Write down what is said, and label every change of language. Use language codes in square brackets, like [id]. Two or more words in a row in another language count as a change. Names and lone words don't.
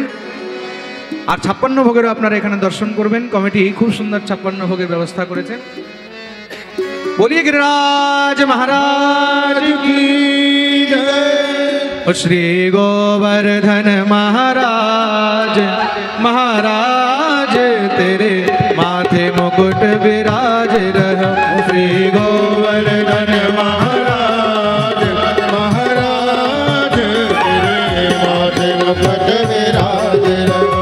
[bn] আর 56 ভোগেরও আপনারা এখানে দর্শন করবেন। কমিটি খুব সুন্দর 56 ভোগের ব্যবস্থা করেছেন। [hi] बोलिए गिरिराज महाराज की जय। श्री गोवर्धन महाराज महाराज तेरे माथे मुकुट विराज रहो। श्री गोवर्धन महाराज महाराज तेरे माथे मुकुट विराज रहो।